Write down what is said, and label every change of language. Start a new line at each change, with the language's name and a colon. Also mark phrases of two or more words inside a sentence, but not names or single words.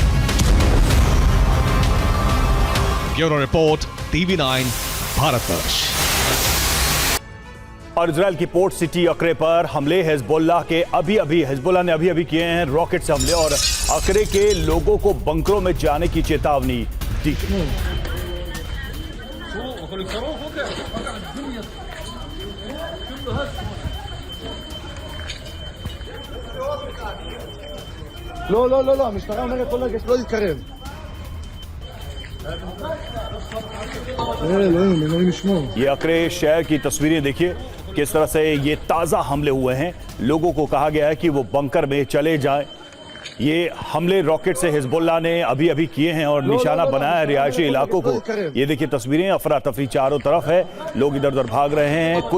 English: bureau report,
Hindi: TV9 भारतवर्ष। और इजराइल की
English: port city
Hindi: अक्रे पर हमले हिजबुल्लाह ने अभी किए हैं रॉकेट से हमले और अक्रे के लोगों को बंकरों में जाने की चेतावनी दी।
Hebrew: לא, המשטרה אומרת כל רגע שלא להתקרב. אלוהים ישמור.
Hindi: ये अक्रे शहर की तस्वीरें देखिए किस तरह से ये ताजा हमले हुए हैं। लोगों को कहा गया है कि वो बंकर में चले जाएं। ये हमले रॉकेट से हिजबुल्लाह ने अभी किए हैं और निशाना बनाया है रिहायशी इलाकों को। ये देखिए तस्वीरें, अफरा तफरी चारों तरफ है, लोग इधर उधर भाग रहे हैं।